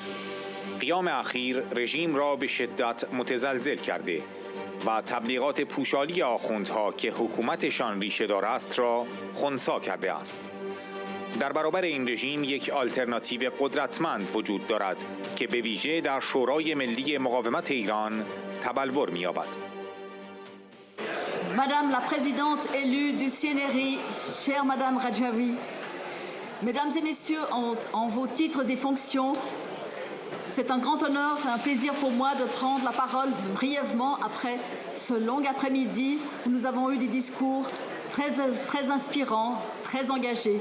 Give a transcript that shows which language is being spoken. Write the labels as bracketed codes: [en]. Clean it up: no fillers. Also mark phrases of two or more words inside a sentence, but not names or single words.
[fa] قیام اخیر رژیم را به شدت متزلزل کرده و تبلیغات پوشالی آخوندها که حکومتشان ریشه‌دار است را خنثی کرده است. در برابر این رژیم یک آلترناتیو قدرتمند وجود دارد که به ویژه در شورای ملی مقاومت ایران تبلور می‌یابد. [fr] Madame la présidente élue du CNRI, chère Madame Radjavi, Mesdames et Messieurs, en vos titres et fonctions, c'est un grand honneur et un plaisir pour moi de prendre la parole brièvement après ce long après-midi où nous avons eu des discours très inspirants, très engagés.